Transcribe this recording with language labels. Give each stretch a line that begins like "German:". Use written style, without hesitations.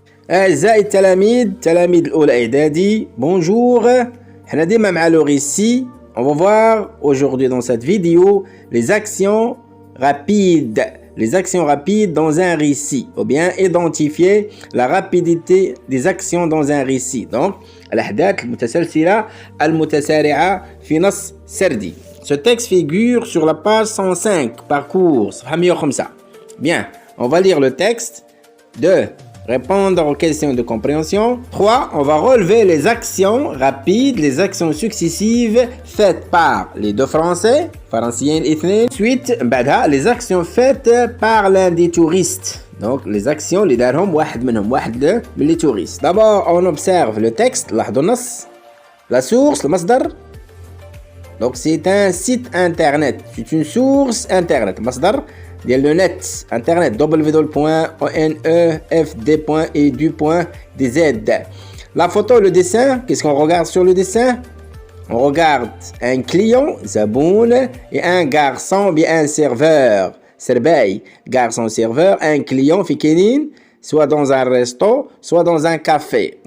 Arabic: أعزائي التلاميذ الأولى إعدادي bonjour. احنا ديما مع le récit.
French: On va voir aujourd'hui dans cette vidéo les actions rapides dans un récit, ou bien identifier la rapidité des actions dans un récit.
Arabic: Donc الأحداث المتسلسلة المتسارعة في نص سردي.
French: Ce texte figure sur la page 105, parcours صفحة 105. Bien, on va lire le texte. 2. Répondre aux questions de compréhension. 3. On va relever les actions rapides, les actions successives faites par les deux Français, فرنسيين الاثنين. Ensuite, بعدها les actions faites par l'un des touristes.
Arabic: Donc les actions اللي دارهم واحد منهم، واحد من les touristes.
French: D'abord, on observe le texte. لاحظوا النص. La source, المصدر. Donc c'est un site internet. C'est une source internet. المصدر ديال le net internet www.nefd.edu.dz. La photo, le dessin, qu'est-ce qu'on regarde sur le dessin? On regarde un client, زبون, et un garçon, bien un serveur, سرباي, garçon serveur, un client في كاينين soit dans un resto, soit dans un café.